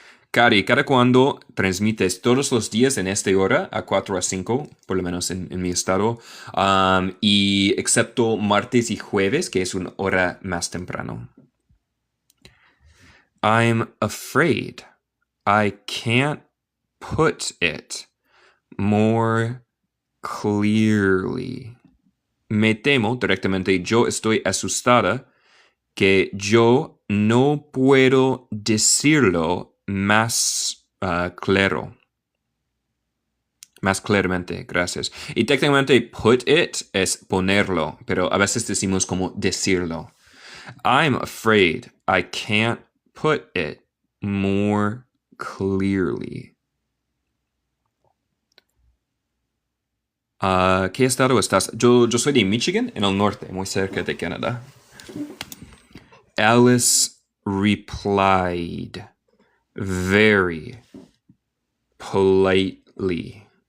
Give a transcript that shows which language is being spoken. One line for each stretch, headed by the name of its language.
Spanish: Cari, ¿cada cuándo transmites? Todos los días en esta hora, a 4 a 5, por lo menos en mi estado. Y excepto martes y jueves, que es una hora más temprano.
English: I'm afraid I can't put it more clearly.
Spanish: Me temo, directamente, yo estoy asustada que yo no puedo decirlo más claro. Más claramente, gracias. Y técnicamente put it es ponerlo, pero a veces decimos como decirlo.
English: I'm afraid I can't put it more clearly.
Spanish: ¿Qué estado estás? Yo soy de Michigan, en el norte, muy cerca de Canadá.
English: Alice replied very politely.